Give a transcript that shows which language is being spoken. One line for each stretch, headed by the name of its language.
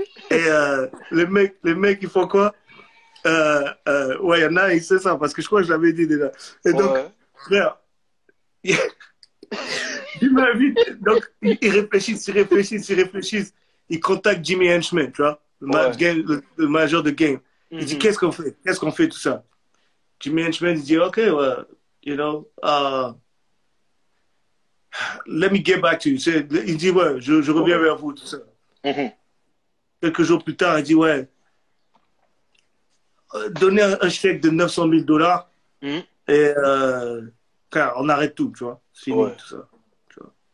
French: Et les mecs, ils font quoi? Ouais, il y en a, il sait ça, parce que je crois que je l'avais dit déjà. Et donc, frère, il m'invite, donc, ils réfléchissent. Ils contactent Jimmy Henchman, tu vois, le manager de game. Il dit, qu'est-ce qu'on fait, tout ça?
English: Jimmy Henchman,
French: il dit,
English: OK, well, you know, let me get back to you.
French: Il dit, ouais, je reviens vers vous, tout ça. Quelques jours plus tard, il dit, ouais, donnez un chèque de $900 000 et car on arrête tout, tu vois. C'est fini, tout ça. Tu vois.